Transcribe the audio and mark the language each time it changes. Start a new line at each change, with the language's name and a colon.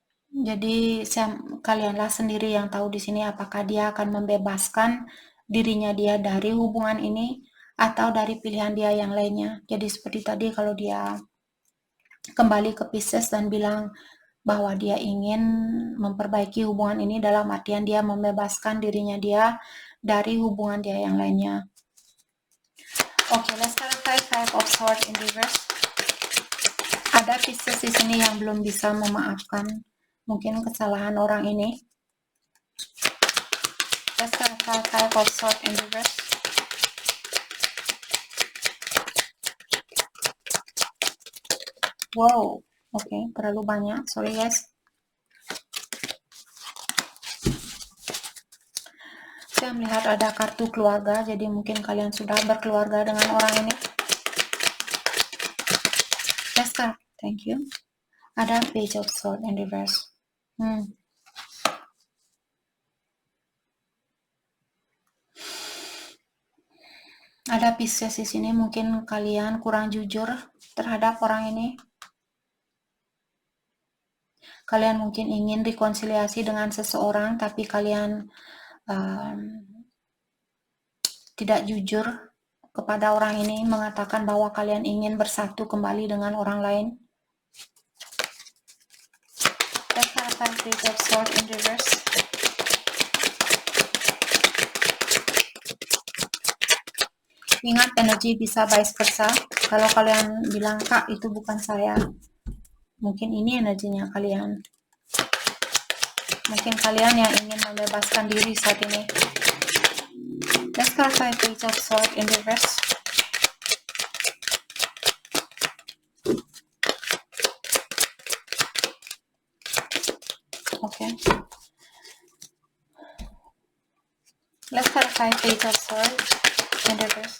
Indonesian: Jadi kalianlah sendiri yang tahu di sini apakah dia akan membebaskan dirinya dia dari hubungan ini atau dari pilihan dia yang lainnya. Jadi seperti tadi kalau dia kembali ke Pisces dan bilang bahwa dia ingin memperbaiki hubungan ini dalam artian dia membebaskan dirinya dia dari hubungan dia yang lainnya.
English: Oke, let's clarify Five of Swords in reverse.
Indonesian: Ada Pisces di sini yang belum bisa memaafkan mungkin kesalahan orang ini.
English: Let's clarify Five of Swords in reverse.
Indonesian: Wow, oke, terlalu banyak.
English: Sorry guys.
Indonesian: Saya melihat ada kartu keluarga, jadi mungkin kalian sudah berkeluarga dengan orang ini.
English: Let's start. Thank you.
Indonesian: Ada
English: Page of Swords in reverse.
Indonesian: Ada Pisces di sini, mungkin kalian kurang jujur terhadap orang ini. Kalian mungkin ingin rekonsiliasi dengan seseorang, tapi kalian tidak jujur kepada orang ini, mengatakan bahwa kalian ingin bersatu kembali dengan orang lain.
English: Let's clarify Page of Swords in reverse.
Indonesian: Ingat, energi bisa vice versa. Kalau kalian bilang, Kak, itu bukan saya, mungkin ini energinya kalian. Mungkin kalian yang ingin membebaskan diri saat ini.
English: Let's clarify Page of Swords in reverse. Okay. Let's clarify Page of Swords in reverse.